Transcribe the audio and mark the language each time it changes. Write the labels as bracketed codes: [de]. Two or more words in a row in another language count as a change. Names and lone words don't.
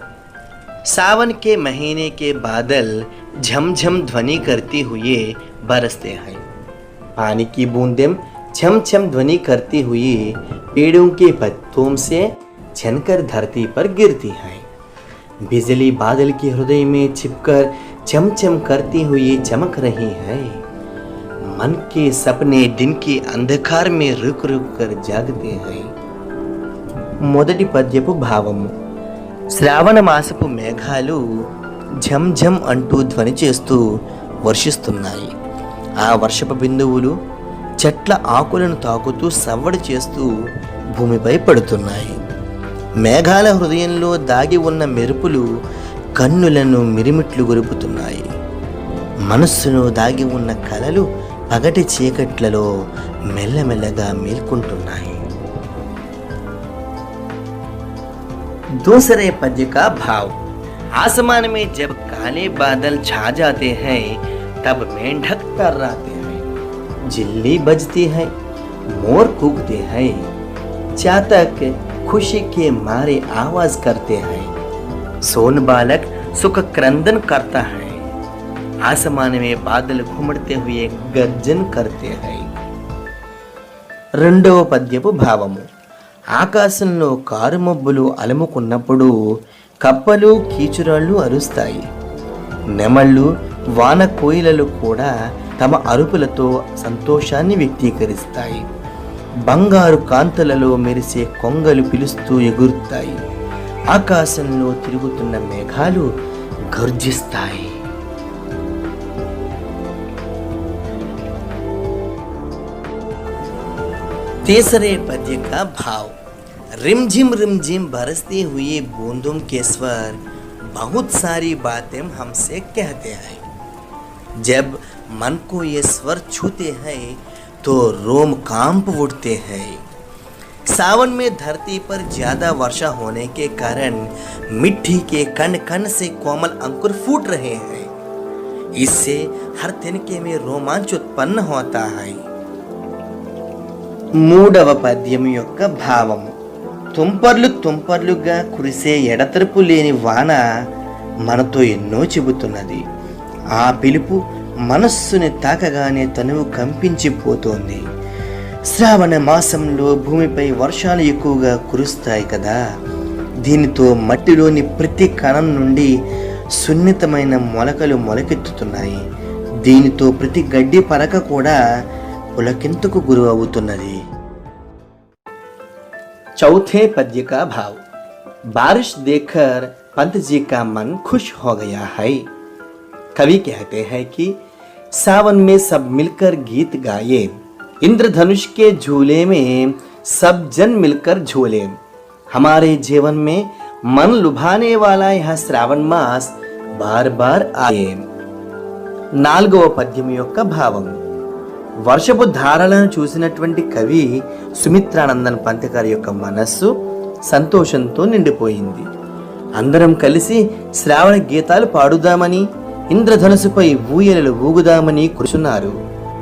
[hi] सावन के महीने के बादल झमझम ध्वनि करती हुए बरसते हैं, पानी की बूंदें छम छम ध्वनि करती हुई पेड़ों के पत्तों से छनकर धरती पर गिरती हैं, बिजली बादल के हृदय में छिपकर चमचम करती हुई चमक रही है, मन के सपने दिन के अंधकार में रुक रुक कर जागते हैं। [te] మొదటి పద్యపు భావము। శ్రావణ మాసపు మేఘాలు ఝంఝం అంటూ ధ్వని చేస్తూ వర్షిస్తున్నాయి। ఆ వర్షపు బిందువులు చెట్ల ఆకులను తాకుతూ సవ్వడి చేస్తూ భూమిపై పడుతున్నాయి। మేఘాల హృదయంలో దాగి ఉన్న మెరుపులు కన్నులను మిరిమిట్లు గొరుపుతున్నాయి। మనస్సును దాగి ఉన్న కలలు పగటి చీకట్లలో మెల్లమెల్లగా మేల్కొంటున్నాయి। [hi] दूसरे पद्य का भाव। आसमान में जब काले बादल छा जाते हैं तब मेंढक टर्राते हैं, जिल्ली बजती है, मोर कूकते हैं, चातक खुशी के मारे आवाज करते हैं, सोन बालक सुख क्रंदन करता है, आसमान में बादल घुमड़ते हुए गर्जन करते हैं। [te] రెండవ పద్యపు భావము। ఆకాశంలో కారుమబ్బులు అలుముకున్నప్పుడు కప్పలు కీచురాళ్ళు అరుస్తాయి, నెమళ్ళు వాన కోయిలలు కూడా తమ అరుపులతో సంతోషాన్ని వ్యక్తీకరిస్తాయి, బంగారు కాంతులలో మెరిసే కొంగలు పిలుస్తూ ఎగురుతాయి, ఆకాశంలో తిరుగుతున్న మేఘాలు గర్జిస్తాయి। [hi] तीसरे पद्य का भाव। रिमझिम बरसती हुई बूंदों के स्वर बहुत सारी बातें हमसे कहते हैं। जब मन को ये स्वर छूते हैं तो रोम कांप उठते हैं। सावन में धरती पर ज्यादा वर्षा होने के कारण मिट्टी के कण कण से कोमल अंकुर फूट रहे हैं। इससे हर तिनके में रोमांच उत्पन्न होता है। [te] మూడవ పద్యం యొక్క భావము। తుంపర్లు తుంపర్లుగా కురిసే ఎడతెరపు లేని వాన మనతో ఎన్నో చెబుతున్నది। ఆ పిలుపు మనస్సుని తాకగానే తనువు కంపించిపోతోంది। శ్రావణ మాసంలో భూమిపై వర్షాలు ఎక్కువగా కురుస్తాయి కదా, దీనితో మట్టిలోని ప్రతి కణం నుండి సున్నితమైన మొలకలు మొలకెత్తుతున్నాయి। దీనితో ప్రతి గడ్డి పరక కూడా పులకింతకు గురి అవుతున్నది। [hi] चौथे पद्य का भाव। बारिश देखकर पंत जी का मन खुश हो गया है। कवि कहते हैं कि सावन में सब मिलकर गीत गाए, इंद्रधनुष के झूले में सब जन मिलकर झूले। हमारे जीवन में मन लुभाने वाला यह श्रावण मास बार बार आए। [te] నాలుగవ పద్యం యొక్క భావం। వర్షపు ధారలను చూసినటువంటి కవి సుమిత్రానందన్ పంత్ గారి యొక్క మనస్సు సంతోషంతో నిండిపోయింది। అందరం కలిసి శ్రావణ గీతాలు పాడుదామని, ఇంద్రధనుసుపై ఊయలలు ఊగుదామని కూర్చున్నారు।